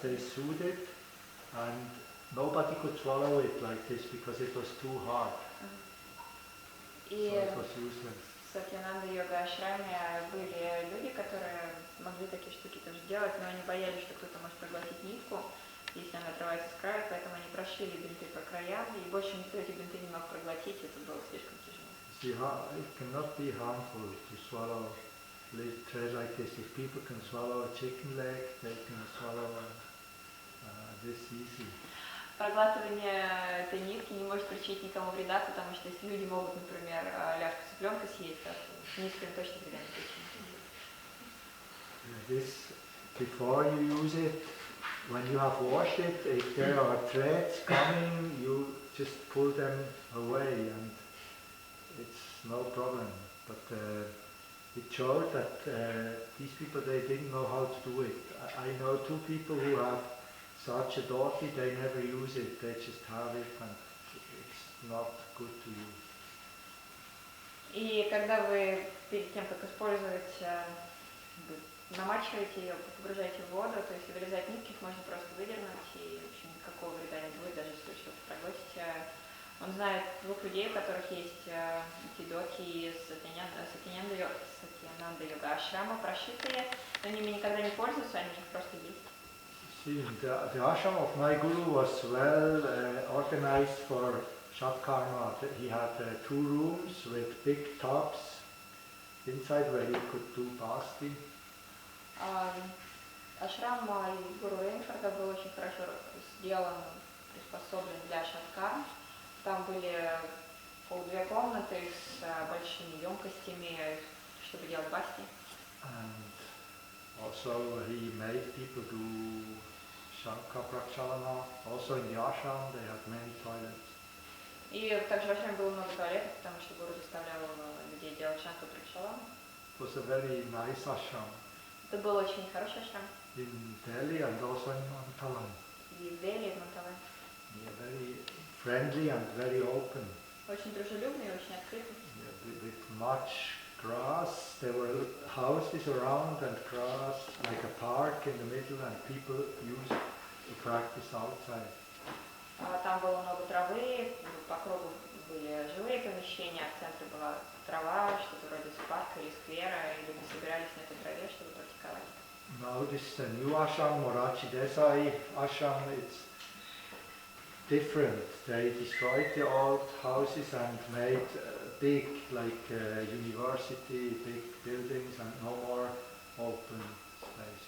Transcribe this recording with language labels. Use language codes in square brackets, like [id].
[en] They sewed it, and nobody could swallow it like this because it was too hard. So it was useless. [ru] В Сатьянанда-йога ашраме были люди, которые могли такие штуки тоже делать, но они боялись, что кто-то может проглотить нитку, если она отрывается с края, поэтому они прошили бинты по краям, и больше никто эти бинты не мог проглотить, это было слишком тяжело. [en] It cannot be harmful to swallow little thread like this. If people can swallow a chicken leg, they can swallow this easy. [ru] Проглатывание этой нитки не может причинить никому вреда, потому что если люди могут, например, ляжку цыпленка съесть, то нитка им точно вреда не причинит. [en] This, before you use it, when you have washed it, if there are threads coming, you just pull them away, and it's no problem. But it showed that these people, they didn't know how to do it. I know two people who have such a dhoti, they never use it, they just have it, and it's not good to use. [ru] И когда вы перед тем, как использовать, намачиваете ее, погружаете в воду, то есть вырезать нитки, их можно просто выдернуть, и, в общем, никакого вреда не будет, даже если вы что-то проглотите. Он знает двух людей, у которых есть эти доти из Сатьянанда-йога ашрама, прошитые, но ними никогда не пользуются, они их просто есть. [en] See, the ashram of my guru was well organized for Shatkarma. He had 2 rooms with big tubs inside where you could do fasting. [ru] Ашрам гуру Рейнхарда был очень хорошо сделан, приспособлен для шаткар. Там были 2 комнаты с большими емкостями, чтобы делать басти. [en] And also he made people do Shankha Prakshalana. Also in the ashram they had many toilets. [ru] И также в ашраме было много туалетов, потому что гуру заставлял людей делать Шанка Пракшалану. [en] It was a very nice ashram. [ru] Это был очень хороший ашрам. [en] In Delhi and also in Mantala. [ru] И в Дели, и в Мантале. [en] Yeah, very friendly and very open. [ru] Очень дружелюбный и очень открытый. [en] Yeah, with much grass. There were houses around and grass, like a park in the middle, and people used to practice outside. [ru] Там было много травы, по кругу были жилые помещения, а в центре была трава, что-то вроде парка или сквера, и люди собирались на этой траве, чтобы практиковать. [en] Now this is the new ashram, Morachi Desai ashram. It's different. They destroyed the old houses and made big, like university, big buildings, and no more open space.